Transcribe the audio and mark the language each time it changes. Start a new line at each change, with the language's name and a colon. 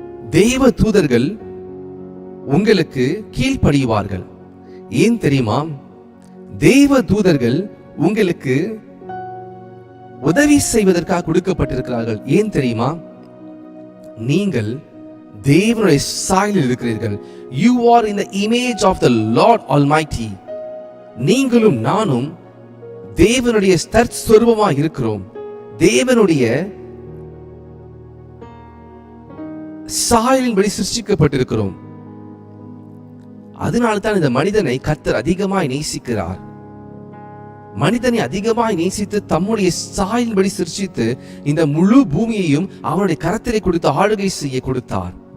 Tamil: தேவ தூதர்கள் உங்களுக்கு கீழ்ப்படிவார்கள். ஏன் தெரியுமா? தேவ தூதர்கள் உங்களுக்கு உதவி செய்வதற்காக கொடுக்கப்பட்டிருக்கிறார்கள். ஏன் தெரியுமா? நீங்கள் தேவனுடைய சாயலில் இருக்கிறீர்கள்.
English: You are in the image of the Lord Almighty.
Tamil: நீங்களும் நானும் தேவனுடைய தற்ஸ்வரூபமாக இருக்கிறோம். தேவனுடைய சாயலின்படி சிருஷ்டிக்கப்பட்டிருக்கிறோம். அதனால தான் இந்த மனிதனை கர்த்தர் அதிகமாய் நேசிக்கிறார். மனிதனை அதிகமாய் நேசித்து தம்முடைய சாயலின்படி சிருஷ்டித்து இந்த முழு பூமியையும் அவனுடைய கரத்திலே கொடுத்து ஆளுகை செய்ய கொடுத்தார்.